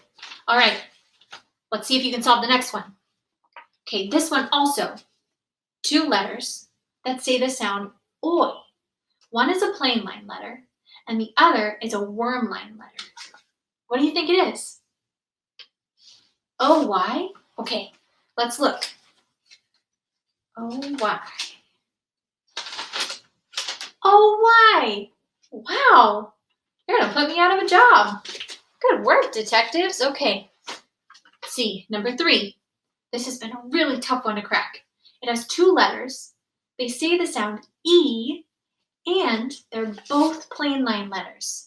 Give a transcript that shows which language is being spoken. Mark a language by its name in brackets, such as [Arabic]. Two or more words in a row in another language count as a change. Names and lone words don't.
[English] All right, let's see if you can solve the next one. Okay, this one also. Two letters that say the sound oi. One is a plain line letter, and the other is a worm line letter. What do you think it is? O-Y? Okay, let's look. O-Y. O-Y! Wow, you're gonna put me out of a job. Good work, detectives. Okay, let's see, number 3. This has been a really tough one to crack. It has two letters. They say the sound E, and they're both plain line letters.